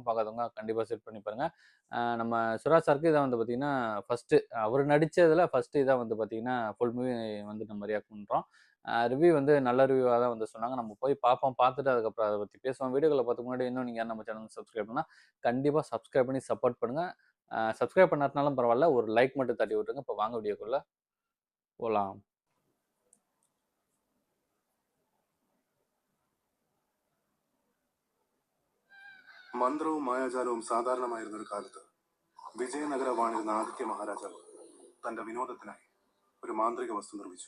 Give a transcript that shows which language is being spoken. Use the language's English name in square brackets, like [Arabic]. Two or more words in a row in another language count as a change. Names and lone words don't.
[Tamil] பார்க்காதவங்க கண்டிப்பாக செட் பண்ணி பாருங்கள். நம்ம சுராஜ் சாருக்கு இதை வந்து பார்த்தீங்கன்னா ஃபஸ்ட்டு அவர் நடித்ததில் ஃபஸ்ட்டு இதாக வந்து பார்த்தீங்கன்னா [English] full movie [Tamil] வந்து நம்ம ரியாக்ட் பண்ணுறோம். ரிவ்யூ வந்து நல்ல ரிவ்யூவாக தான் வந்து சொன்னாங்க. நம்ம போய் பார்ப்போம். பார்த்துட்டு அதுக்கப்புறம் அதை பற்றி பேசுவோம். வீடியோக்களை பார்த்துக்கு முன்னாடி இன்னும் நீங்கள் நம்ம சேனல் சப்ஸ்கிரைப் பண்ணால் கண்டிப்பாக சப்ஸ்கிரைப் பண்ணி சப்போர்ட் பண்ணுங்கள். சப்ஸ்கிரைப் பண்ணாதனாலும் பரவாயில்ல, ஒரு லைக் மட்டும் தட்டி விட்டுருங்க. இப்போ வாங்க வீடியோக்குள்ளே போகலாம். [Malayalam] മന്ത്രവും മായാജാലവും സാധാരണമായിരുന്ന ഒരു കാലത്ത് വിജയനഗര വാണിരുന്ന ആദിത്യ മഹാരാജാവ് തന്റെ വിനോദത്തിനായി ഒരു മാന്ത്രിക വസ്തു നിർമ്മിച്ചു.